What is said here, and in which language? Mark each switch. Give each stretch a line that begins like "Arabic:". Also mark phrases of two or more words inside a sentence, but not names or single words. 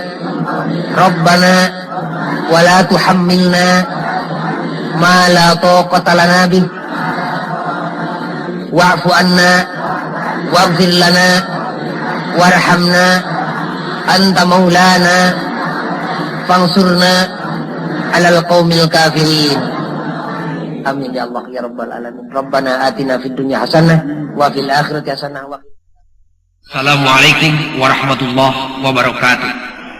Arabic: ربنا ولا تحملنا ما لا طاقة لنا به واعف عنا واغفر لنا وارحمنا أنت مولانا فانصرنا على القوم الكافرين. آمين يا الله يا رب العالمين. ربنا آتنا في الدنيا حسنة وفي الآخرة حسنة و. السلام عليكم ورحمة الله وبركاته.